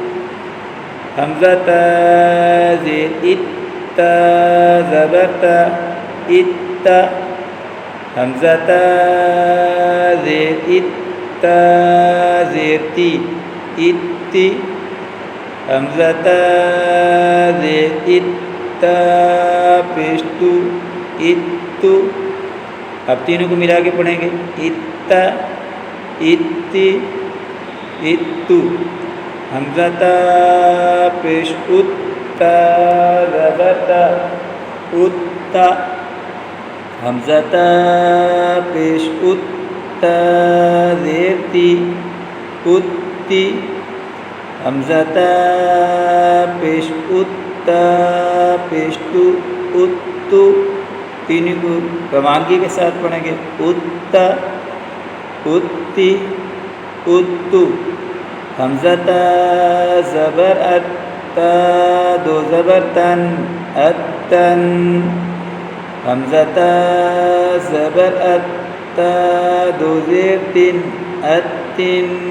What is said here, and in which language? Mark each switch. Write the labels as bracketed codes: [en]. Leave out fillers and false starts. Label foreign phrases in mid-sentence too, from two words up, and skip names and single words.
[ur] حمزہ تا زیر اتا زبر تا اتا. حمزہ تا زیر اتا زیر تی اتی. حمزہ تا زیر اتا پیش تو اتو. اب تینوں کو ملا کے پڑھیں گے اتا اتی اتو. حمزہ تا پیش اتا زبر تا اتا. حمزہ تا پیش اتا زیر تی اتی. حمزہ تا پیش اتا پیش تو اتو. تینوں کو روانگی کے ساتھ پڑھیں گے اتا اتی اتو. حمزہ تا زبر اتا دو زبر تن اتن. حمزہ تا زبر اتا دو زیر تن اتن.